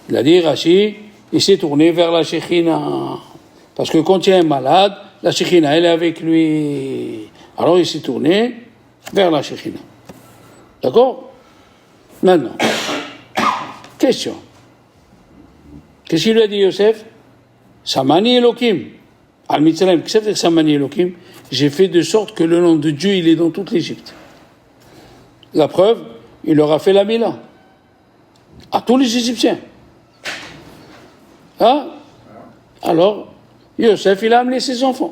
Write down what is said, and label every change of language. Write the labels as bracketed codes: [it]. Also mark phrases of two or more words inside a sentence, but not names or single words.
[fr] Il a dit, Rachid, il s'est tourné vers la Shekhina. Parce que quand il y a un malade, la Shekhina, elle est avec lui. Alors il s'est tourné vers la Shekhina. D'accord? Maintenant, question. Qu'est-ce qu'il lui a dit, Yosef? [he] שמני אלהים. על מצרים, [fr] qu'est-ce que ça veut dire [he] שמני אלהים? [fr] J'ai fait de sorte que le nom de Dieu, il est dans toute l'Égypte. La preuve, il leur a fait la Mila. À tous les Égyptiens. Hein? Alors, Yosef, il a amené ses enfants.